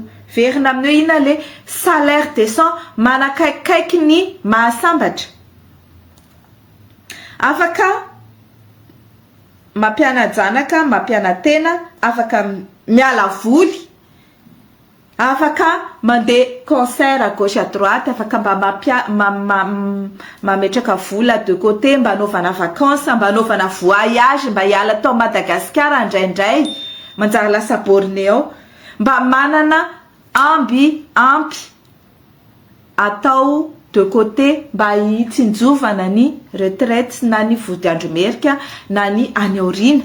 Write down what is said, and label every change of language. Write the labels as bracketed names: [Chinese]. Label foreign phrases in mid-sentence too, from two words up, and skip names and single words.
[Malagasy] Verina amin'io ina le [French] salaire décent [Malagasy] manakaikaiky ny mahasambatra. Afaka mampiana janaka, mampiana tena, afaka miala voly, afaka mandeha [French] concert à gauche à droite, [Malagasy] afaka mba mametraka vola [French] de côté, [Malagasy] mba anaovana vacances, mba anaovana voyage, mba hiala tao Madagasikara indraindray, manjary lasa Bornéo, mba manana ampy atao [French] de côté [Malagasy] mba hitsinjovana ny retraite na ny vody andro merika na ny any aoriana.